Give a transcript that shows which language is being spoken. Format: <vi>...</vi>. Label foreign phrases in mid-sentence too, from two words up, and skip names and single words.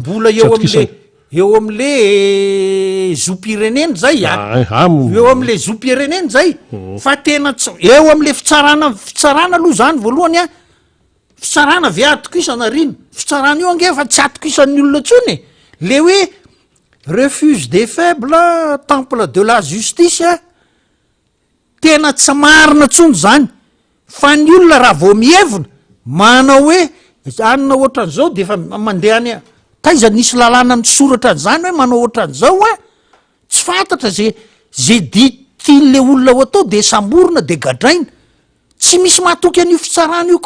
<mg>mbola eo am'le zom-pirenena zay eo am'le zom-pirenena zay fa tena eo am'le fitsarana aloha zany voalohany fitsarana ve atokisana rino fitsarana io ange fa tsy atokisan'ny olona tsony le hoe</mg> <fr>refuge des faibles temple de la justice</fr> <mg>tena tsy marina tsony zany fa ny olona raha vao mihevona manao hoe anina ohatran'izao de efa mandehany taiza nisy lalàna ny soratra an'izany hoe manao ohatran'izao tsy fantatra zay ditin'le olona ho atao de samborina de gadraina tsy misy mahatoky an'io fitsarana io</mg>